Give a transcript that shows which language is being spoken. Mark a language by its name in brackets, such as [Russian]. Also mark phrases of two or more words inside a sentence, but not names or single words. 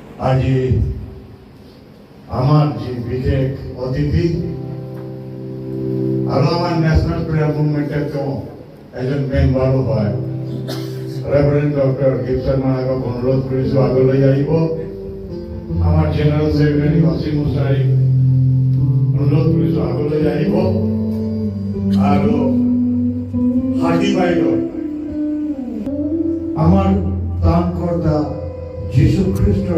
[Assamese] আজি আমার যে বিশেষ অতিথি আর আমার ন্যাশনাল প্রেয়ার মুভমেন্টের তো একজন মেম্বারও হয় রেভারেন্ড ডক্টর গিবসন মাহাকক অনুরোধ কৰিছো আগলৈ আহিব আমার [English] general secretary [Assamese] অসীম মুসারি অনুরোধ কৰিছো আগলৈ আহিব আৰু হাৰ্ডি বাইদেউ আমার ত্রাণকর্তা যীশু খ্রিস্টর